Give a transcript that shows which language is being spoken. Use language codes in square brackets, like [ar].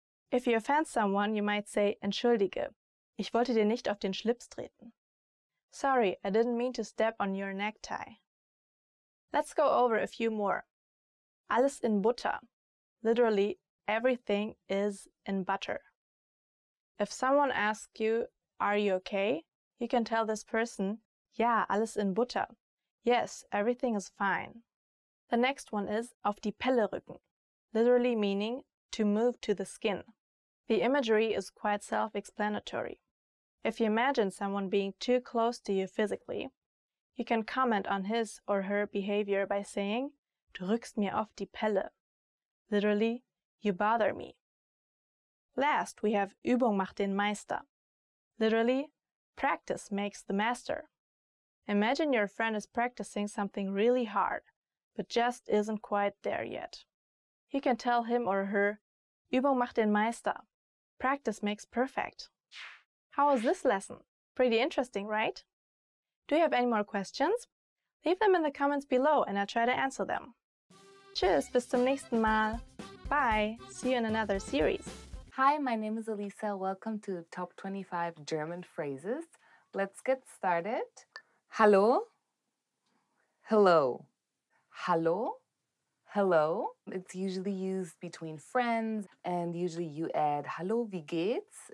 [en] If you offend someone, you might say [de] entschuldige, ich wollte dir nicht auf den Schlips treten. [en] Sorry, I didn't mean to step on your necktie. Let's go over a few more. [de] Alles in Butter, [en] literally everything is in butter. If someone asks you, are you okay? You can tell this person, [de] ja, alles in Butter. [en] Yes, everything is fine. The next one is [de] auf die Pelle rücken, [en] literally meaning to move to the skin. The imagery is quite self-explanatory. If you imagine someone being too close to you physically, you can comment on his or her behavior by saying, [de] "Du rückst mir auf die Pelle." [en] Literally, you bother me. Last, we have [de] Übung macht den Meister. [en] Literally, practice makes the master. Imagine your friend is practicing something really hard, but just isn't quite there yet. You can tell him or her, [de] Übung macht den Meister. [en] Practice makes perfect. How was this lesson? Pretty interesting, right? Do you have any more questions? Leave them in the comments below and I'll try to answer them. [de] Tschüss, bis zum nächsten Mal. [en] Bye, see you in another series. Hi, my name is Elisa. Welcome to Top 25 German Phrases. Let's get started. [de] Hallo, hello. Hallo, hello. [en] It's usually used between friends and usually you add [de] Hallo, wie geht's?